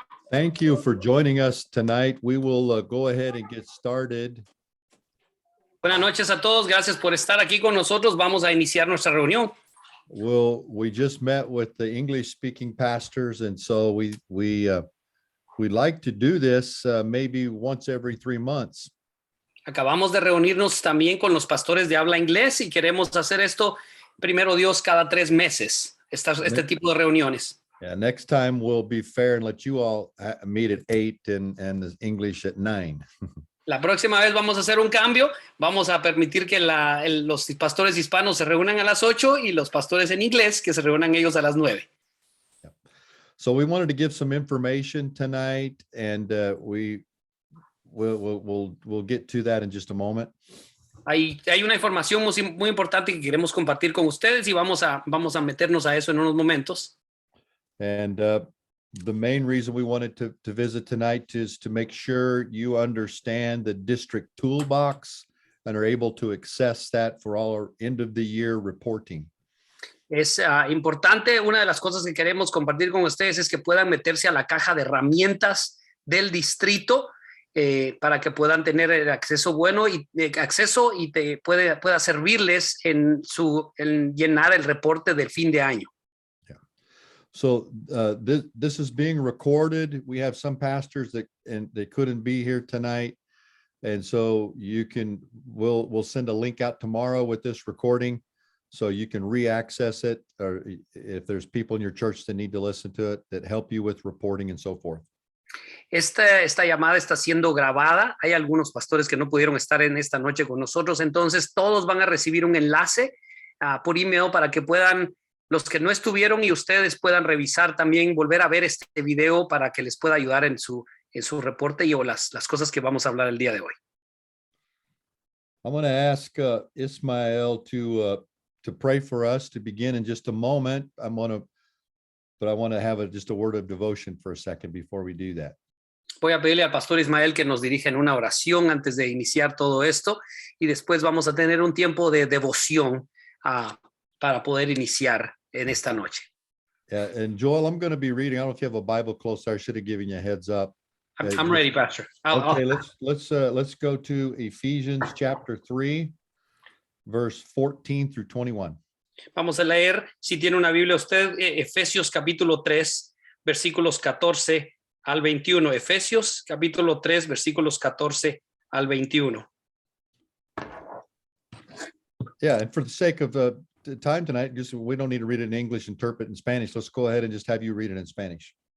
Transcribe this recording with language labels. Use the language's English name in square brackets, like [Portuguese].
[English] Thank you for joining us tonight. We will go ahead and get started. [Spanish] Buenas noches a todos. Gracias por estar aquí con nosotros. Vamos a iniciar nuestra reunión. [English] We just met with the English speaking pastors, and so we like to do this maybe once every 3 months. [Spanish] Acabamos de reunirnos también con los pastores de habla inglés y queremos hacer esto, primero Dios, cada 3 meses, este tipo de reuniones. [English] Yeah, next time we'll be fair and let you all meet at 8 and the English at 9. [Spanish] La próxima vez vamos a hacer un cambio. Vamos a permitir que los pastores hispanos se reúnan a las 8 y los pastores en inglés que se reúnan ellos a las 9. [English] Yeah. So we wanted to give some information tonight, and we'll get to that in just a moment. [Spanish] Hay una información muy importante que queremos compartir con ustedes y vamos a meternos a eso en unos momentos. [English] And the main reason we wanted to visit tonight is to make sure you understand the district toolbox and are able to access that for all our end of the year reporting. [Spanish] Es importante, una de las cosas que queremos compartir con ustedes es que puedan meterse a la caja de herramientas del distrito para que puedan tener el acceso bueno y pueda servirles en llenar el reporte del fin de año. [English] So this is being recorded. We have some pastors that they couldn't be here tonight, and so we'll send a link out tomorrow with this recording, so you can re-access it, or if there's people in your church that need to listen to it that help you with reporting and so forth. [Spanish] Esta llamada está siendo grabada. Hay algunos pastores que no pudieron estar en esta noche con nosotros, entonces todos van a recibir un enlace por email para que puedan, los que no estuvieron y ustedes puedan revisar también, volver a ver este video para que les pueda ayudar en su reporte o las cosas que vamos a hablar el día de hoy. [English] I'm going to ask Ismael to pray for us to begin in just a moment. But I want to have just a word of devotion for a second before we do that. [Spanish] Voy a pedirle al pastor Ismael que nos dirija en una oración antes de iniciar todo esto y después vamos a tener un tiempo de devoción para poder iniciar en esta noche. [English] And Joel, I'm going to be reading. I don't know if you have a Bible close. I should have given you a heads up. I'm ready, Pastor. Okay, let's go to Ephesians chapter 3, verse 14 through 21. [Spanish] Vamos a leer, si tiene una Biblia usted, Efesios capítulo 3, versículos 14 al 21. Efesios capítulo 3, versículos 14 al 21. [English] Yeah, and for the sake of the time tonight, we don't need to read it in English, interpret in Spanish. Let's go ahead and just have you read it in Spanish.